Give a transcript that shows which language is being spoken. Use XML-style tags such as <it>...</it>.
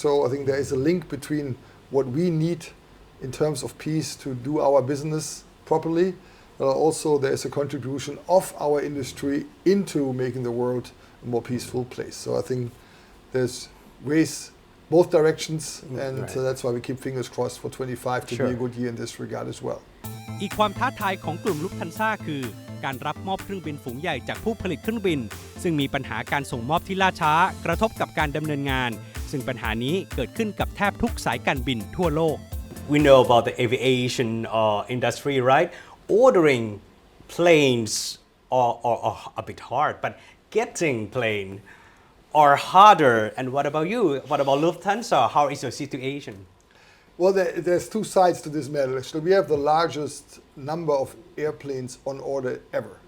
<en>So I think there is a link between what we need in terms of peace to do our business properly, but also there is a contribution of our industry into making the world a more peaceful place. So I think there's ways both directions, and Right. that's why we keep fingers crossed for 25 to be Sure. a good year in this regard as well.</en> <th>อีกความท้าทายของกลุ่มลุฟทันซ่าคือการรับมอบเครื่องบินฝูงใหญ่จากผู้ผลิตเครื่องบินซึ่งมีปัญหาการส่งมอบที่ล่าช้ากระทบกับการดำเนินงานซึ่งปัญหานี้เกิดขึ้นกับแทบทุกสายการบินทั่วโลก</th> <en>We know about the aviation industry, right? Ordering planes are a bit hard, but getting plane are harder. And what about you? What about Lufthansa? How is your situation? Well, there's two sides to this matter. Actually, we have the largest number of airplanes on order ever.</en>